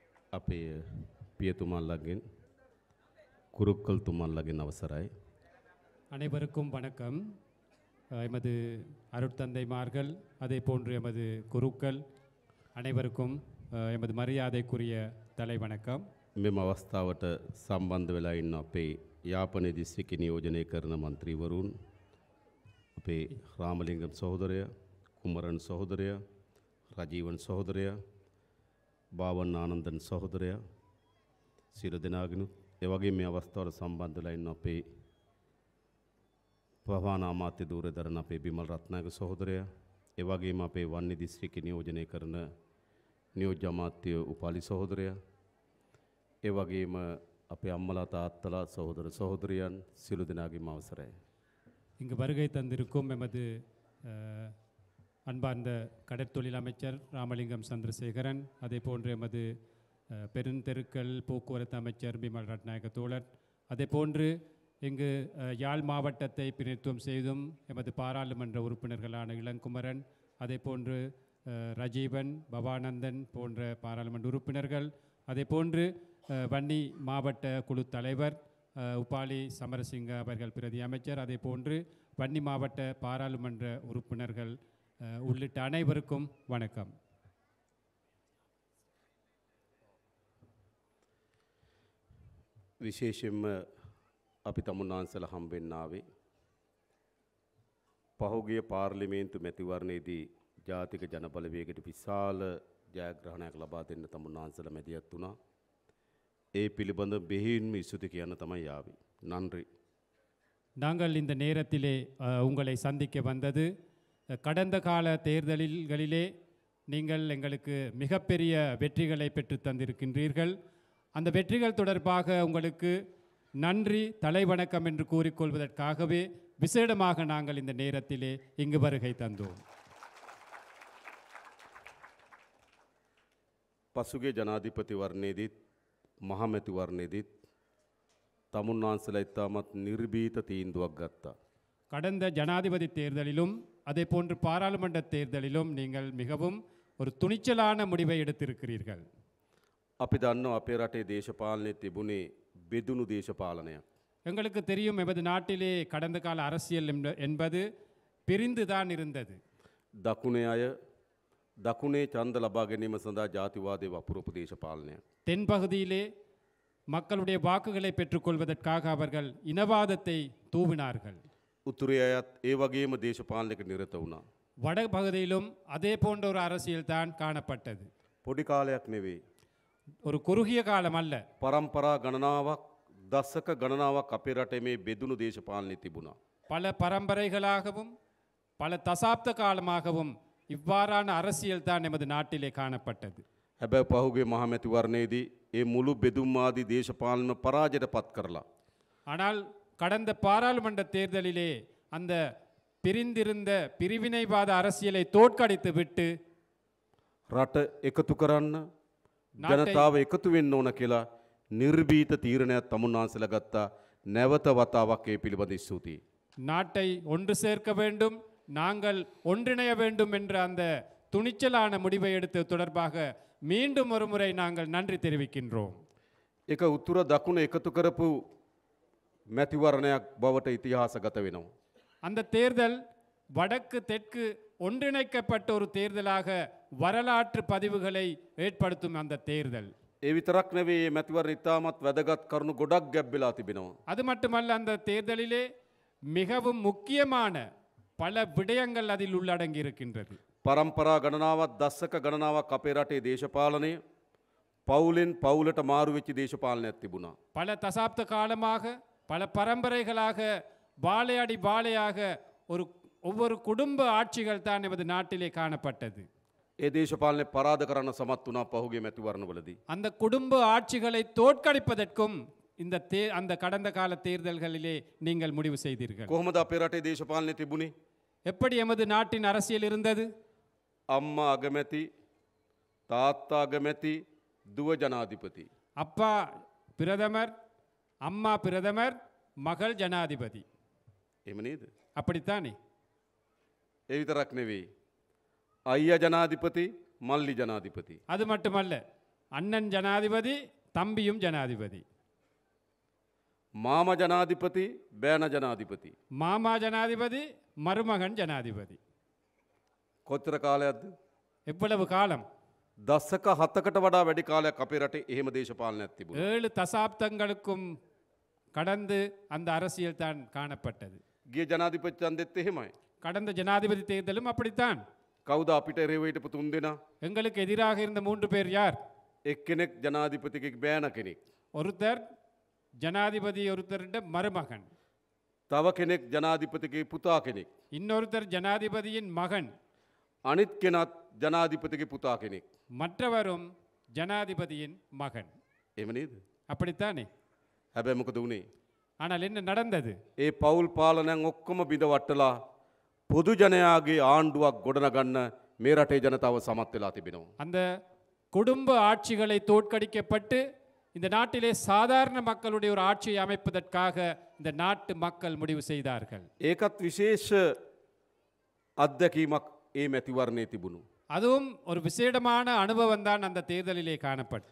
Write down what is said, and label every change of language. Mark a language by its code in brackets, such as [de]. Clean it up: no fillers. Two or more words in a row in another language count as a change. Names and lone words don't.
[si] අපේ පියතුමන්ලගෙන් කුරුක්කල් තුමන්ලගෙන් අවසරයි. [ta] அனைவருக்கும் வணக்கம். எமது அருட்தந்தைமார்கள் அதே போன்று எமது குருக்கள் அனைவருக்கும் எமது மரியாதைக்குரிய தலை வணக்கம். [si] මෙම අවස්ථාවට සම්බන්ධ වෙලා ඉන්න අපේ යාපනයේ දිස්ත්‍රික්ක නියෝජනය කරන මන්ත්‍රීවරුන්, අපේ රාමලිංගම් සහෝදරය, කුමරන් සහෝදරය, රජීවන් සහෝදරය, බාවන් ආනන්දන් සහෝදරය, සියලු දෙනාගෙනුත් ඒ වගේම මේ අවස්ථාවට සම්බන්ධ වෙලා ඉන්න අපේ ප්‍රවාහන අමාත්‍ය ධූරදරන අපේ බිමල් රත්නායක සහෝදරය, ඒ වගේම අපේ වන්නි දිස්ත්‍රික්ක නියෝජනය කරන නියෝජ්‍ය අමාත්‍ය උපාලි සහෝදරය, ඒ වගේම අපේ අම්මලා තාත්තලා සහෝදර සහෝදරියන් සියලු දෙනාගේම අවසරයි. [ta] இங்கு வருகை தந்திருக்கும் எமது அன்பார்ந்த கடற்தொழில் அமைச்சர் ராமலிங்கம் சந்திரசேகரன், அதே போன்று எமது பெருந்தெருக்கள் போக்குவரத்து அமைச்சர் பிமல் ரட்நாயக தோழர், அதே போன்று இங்கு யாழ் மாவட்டத்தை பிரதிநிதித்துவம் செய்தும் எமது பாராளுமன்ற உறுப்பினர்களான இளங்குமரன், அதே போன்று ரஜீவன், பவானந்தன் போன்ற பாராளுமன்ற உறுப்பினர்கள், அதே போன்று வன்னி மாவட்ட குழு தலைவர் உபாலி சமரசிங்க அவர்கள் பிரதி அமைச்சர், அதே போன்று வன்னி மாவட்ட பாராளுமன்ற உறுப்பினர்கள் உள்ளிட்ட அனைவருக்கும் வணக்கம். [si] විශේෂයෙන්ම අපි තමුන්නාන්සලා හම්බෙන්න ආවේ පහුගිය පාර්ලිමේන්තු මැතිවරණයේදී ජාතික ජනබලවේගයට විශාල ජයග්‍රහණයක් ලබා දෙන්න තමුන්නාන්සලා මැදිහත් වුණා. ඒ පිළිබඳ බෙහෙවින්ම ඉස්තුති කියන්න තමයි ආවේ. [ta] நன்றி. நாங்கள் இந்த நேரத்திலே உங்களை சந்திக்க வந்தது, கடந்த கால தேர்தல்களிலே நீங்கள் எங்களுக்கு மிகப்பெரிய வெற்றிகளை பெற்று தந்திருக்கின்றீர்கள். அந்த வெற்றிகள் தொடர்பாக உங்களுக்கு நன்றி, தலைவணக்கம் என்று கூறிக்கொள்வதற்காகவே விசேடமாக நாங்கள் இந்த நேரத்திலே இங்கு வருகை தந்தோம். [si] පසුගිය ජනාධිපතිවරණයේදීත් මහමැතිවරණයේදීත් තමුන්නාන්සලා ඉතාමත් නිර්භීත තීන්දුවක් ගත්තා. [ta] கடந்த ஜனாதிபதி தேர்தலிலும் அதே போன்று பாராளுமன்ற தேர்தலிலும் நீங்கள் மிகவும் ஒரு துணிச்சலான முடிவை எடுத்திருக்கிறீர்கள். [si] අපි දන්නවා අපේ රටේ දේශපාලනයේ තිබුණේ බෙදුණු දේශපාලනයක්. [ta] எங்களுக்கு தெரியும் எமது நாட்டிலே கடந்த கால அரசியல் என்பது பிரிந்துதான் இருந்தது. [si] දකුණේ අය දකුණේ ඡන්ද ලබා ගැනීම සඳහා ජාතිවාදයේ වපුරපු දේශපාලනයක්. [ta] தென் பகுதியிலே மக்களுடைய வாக்குகளை பெற்றுக்கொள்வதற்காக அவர்கள் இனவாதத்தை தூவினார்கள். [si] උතුරේ අයත් ඒ වගේම දේශපාලනයක නිරත වුණා. [ta] வட பகுதியிலும் அதே போன்ற ஒரு அரசியல் தான் காணப்பட்டது. [si] පොඩි කාලයක් නෙවෙයි. [ta] ஒரு குறுகிய காலம் அல்ல, [si] පරම්පරා ගණනාවක් දශක ගණනාවක් අපේ රටේ මේ බෙදුණු දේශපාලනය තිබුණා. [ta] பல பரம்பரைகளாகவும் பல தசாப்த காலமாகவும் இவ்வாறான அரசியல் தான் எமது நாட்டிலே காணப்பட்டது. [si] හැබැයි පහුගිය මහමැතිවරණයේදී ඒ මුළු බෙදුම්වාදී දේශපාලන පරාජයට පත් කරලා [ta] ஆனால் கடந்த பாராளுமன்ற தேர்தலிலே அந்த பிரிந்திருந்த பிரிவினைவாத அரசியலை தோற்கடித்து விட்டு [si] රට එකතු කරන්න ජනතාව එකතු වෙන්න ඕන කියලා නිර්භීත තීරණයක් තමුන්නාන්සලා ගත්තා. නැවත වතාවක් ඒ පිළිබඳ ස්තුතියි. [ta] நாட்டை ஒன்று சேர்க்க வேண்டும், நாங்கள் ஒன்றிணைய வேண்டும் என்ற அந்த துணிச்சலான முடிவை எடுத்து தொடர்பாக மீண்டும் ஒரு முறை நாங்கள் நன்றி தெரிவிக்கின்றோம். [si] ඒක උතුර දකුණ එකතු කරපු මැතිවරණයක් බවට ඉතිහාසගත වෙනවා. [ta] அந்த தேர்தல் வடக்கு தெற்கு ஒன்றிணைக்கப்பட்ட ஒரு தேர்தலாக வரலாற்று பதிவுகளை ஏற்படுத்தும் அந்த தேர்தல். [si] ඒ විතරක් නෙවෙයි මේ මැතිවරණ ඉතාමත් වැදගත් කරුණු ගොඩක් ගැබ්බෙලා තිබෙනවා. [ta] அது மட்டுமல்ல, அந்த தேர்தலிலே மிகவும் முக்கியமான பல விடயங்கள் அதில் உள்ளடங்கி இருக்கின்றது. [si] පරම්පරා ගණනාවක් දශක ගණනාවක් අපේ රටේ දේශපාලනය පවුලෙන් පවුලට මාරු වෙච්ච දේශපාලනයක් තිබුණා. [ta] பல தசாப்த காலமாக பல பரம்பரைகளாக வாழையடி வாழையாக ஒவ்வொரு குடும்ப ஆட்சிகள் தான் எமது நாட்டிலே காணப்பட்டது. [si] ඒ දේශපාලනය පරාද කරන්න සමත් වුණා පහුගිය මැතිවරණවලදී. [ta] அந்த குடும்ப ஆட்சிகளை தோற்கடிப்பதற்கும் அந்த கடந்த கால தேர்தல்களிலே நீங்கள் முடிவு செய்தீர்கள். [si] කොහොමද අපේ රටේ දේශපාලනය තිබුණේ? [ta] எப்படி எமது நாட்டின் அரசியல் இருந்தது? [si] අම්මා අගමැති, තාත්තා අගමැති, දුව ජනාධිපති. [ta] அப்பா பிரதமர், அம்மா பிரதமர், மகள் ஜனாதிபதி. [si] එහෙම නේද? [ta] அப்படித்தானே? [si] ඒ විතරක් නෙවෙයි. අයියා ජනාධිපති, මල්ලි ජනාධිපති. [ta] அது மட்டுமல்ல, அண்ணன் ஜனாதிபதி, தம்பியும் ஜனாதிபதி. [si] මාම ජනාධිපති බෑන ජනාධිපති. [ta] மாமா ஜனாதிபதி, மருமகன் ஜனாதிபதி. [si] කොච්චර කාලයක්ද? [ta] எவ்வளவு காலம்? [si] දශක 7කට වඩා වැඩි කාලයක් අපේ රටේ එහෙම දේශපාලනයක් තිබුණා. [ta] 7 தசாப்தங்களுக்கும் கடந்து அந்த அரசியல் தான் காணப்பட்டது. [si] ගිය ජනාධිපති ඡන්දෙත් එහෙමයි. [ta] கடந்த ஜனாதிபதி தேர்தலும் அப்படித்தான். [si] කවුද අපිට එරෙහිව හිටපු තුන් දෙනා? [ta] எங்களுக்கு எதிராக இருந்த 3 பேர் யார்? [si] එක්කෙනෙක් ජනාධිපතිගේ බෑන කෙනෙක්. [ta] ஒருத்தர் ஜனாதிபதி, ஒருத்தருடைய மருமகன். [si] තව කෙනෙක් ජනාධිපතිගේ පුතා කෙනෙක්. [ta] இன்னொருத்தர் ஜனாதிபதியின் மகன். [si] අනිත් කෙනත් ජනාධිපතිගේ පුතා කෙනෙක්. [ta] மற்றவரும் ஜனாதிபதியின் மகன். [si] එහෙම නේද? [ta] அப்படித்தானே? [si] හැබැයි මොකද වුනේ? [ta] ஆனால் என்ன நடந்தது? [si] ඒ පවුල් පාලනයන් ඔක්කොම බිඳ වටලා පොදු ජනයාගේ ආණ්ඩුවක් ගොඩනගන්න මේ රටේ ජනතාව සමත් වෙලා තිබෙනවා. [ta] அந்த குடும்ப ஆட்சிகளை தோற்கடிக்கப்பட்டு இந்த நாட்டிலே சாதாரண மக்களுடைய ஒரு ஆட்சியை அமைப்பதற்காக இந்த நாட்டு மக்கள் முடிவு செய்தார்கள். [si] ඒකත් විශේෂ අත්දැකීමක් ඒ මැතිවරණයේ තිබුණු. [ta] அதுவும் ஒரு விசேடமான அனுபவம் தான் அந்த தேர்தலிலே காணப்பட்ட.